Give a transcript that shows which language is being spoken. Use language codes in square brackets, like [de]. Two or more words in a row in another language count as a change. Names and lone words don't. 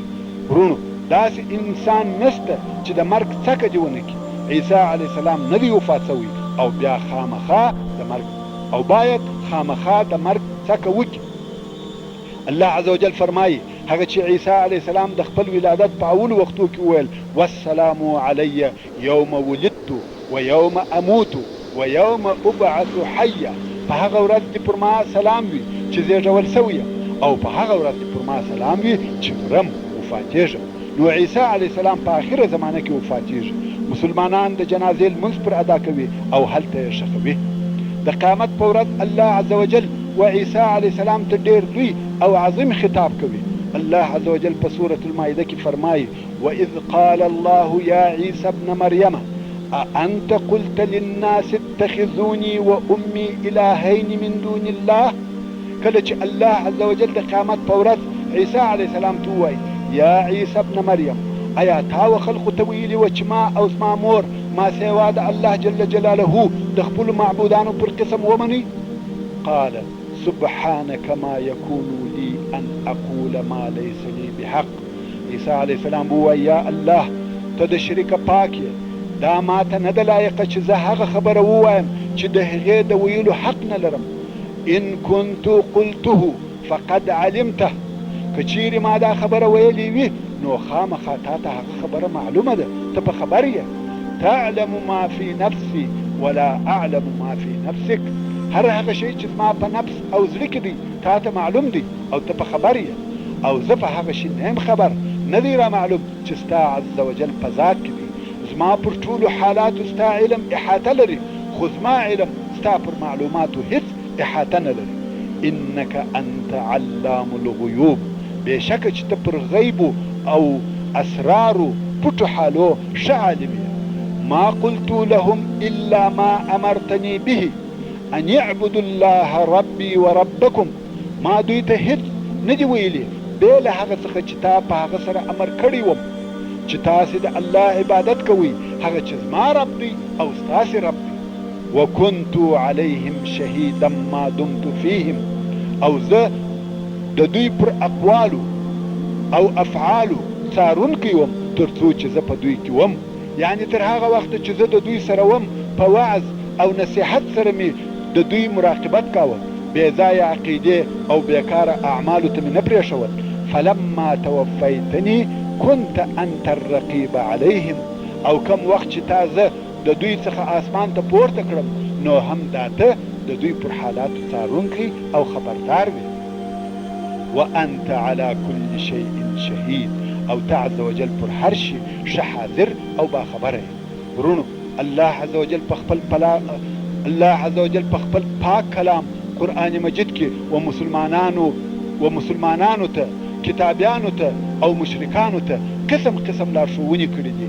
[ps] ورونو داسې انسان نشته چې د مرګ څکه دې ونه کړي. عیسی علیه السلام نه دی وفات شوی او بیا خامخا د مرګ او باید خامخا د مرګ څکه وکړي. الله عز وجل فرمایي هغه چې عیسی علیه السلام د خپل ولادت په اولو وختو کې وویل [ar] والسلام علی یوم ولدت و یوم اموت و یوم ابعث حیا، [ps] په هغه ورځ دې پر ما سلام وي چې زیږول شوی یم او په هغه ورځ دې پر ما سلام وي چې مرم وفاتېږم. نو عیسی علیه السلام په آخره زمانه کې وفاتېږي. مسلمانان د جنازې لمونځ پر ادا کوي او هلته یې ښخوي. د قیامت په ورځ الله عز وجل و عیسی علیه السلام ته ډېر لوی او عظیم خطاب کوي. الله عز وجل په سورة المائده کې فرمایي [ar] وإذ قال الله يا عيسى ابن مريم أأنت قلت للناس اتخذوني وأمي إلهين من دون الله. [ps] کله چې الله عز وجل د قیامت په ورځ عیسی علیه السلام ته ووایي یا عیسی ابن مریم ایا تا و خلقو ته ویلي وه چې ما او زما مور ما سوا د الله جل جلاله د خپلو معبودانو پر قسم ومنئ. [ar] قال سبحانك ما يكون لي أن أقول ما ليس لي بحق. [ps] عیسی علیه السلام ووایي یا الله ته د شریکه پاک یې، دا ما ته نه ده لایقه چې زه هغه خبره ووایم چې د هغې د ویلو حق نه لرم. [ar] ان كنت قلته فقد علمته، [ps] که چیرې ما دا خبره ویلې وي نو خامخا تا ته هغه خبره معلومه ده، ته په خبر یې. [ar] تعلم ما في نفسي ولا اعلم ما في نفسك، [ps] هر هغه شی چې زما په نفس او زړه کې دی تا ته معلوم دی او ته په خبر یې، او زه په هغه شي نه یم خبر، نه دی را معلوم چې ستا عز وجل په ذات کې دی. زما پر ټولو حالاتو ستا علم احاطه لري، خو زما علم ستا پر معلوماتو هیڅ احاطه نه لري. [ar] انک انت علام الغیوب، [ps] بېشکه چې ته پر غیبو او اسرارو پټو حالو ښه عالم یې. [ar] ما قلت لهم الا ما امرتني به ان يعبدوا الله ربي وربكم، [ps] ما دوی ته هیڅ نه دي ویلي بې له هغه څخه چې تا په هغه سره امر کړی وم چې تاسې د الله عبادت کوئ، هغه چې زما رب دی او ستاسې رب دی. وكنت عليهم شهيدا ما دمت فيهم، او زه د دوی پر اقوالو او افعالو څارونکی وم تر څو چې زه په دوی کې وم، یعنی تر هغه وخت چې زه د دوی سره وم په وعظ او نصیحت سره مې د دوی مراقبت کاوه، بې ځایه عقیدې او بیکاره اعمالو ته مې نه پرېښول. [ar] فلما توفیتني كنت انت الرقیب علیهم، [ps] او کم وخت چې تا زه د دوی څخه آسمان ته پورته کړم نو هم دا ته د دوی پر حالاتو څارونکی او خبردار وي. [ar] وانت على كل شيء شهید، [ps] او ته عز وجل پر هر شي ښه حاضر او باخبره یې. ورونو الله عز وجل په خپل پاک کلام قرآن مجید کې و مسلمانانو ته، کتابیانو ته او مشرکانو ته قسم قسم لارښوونې کړي دي.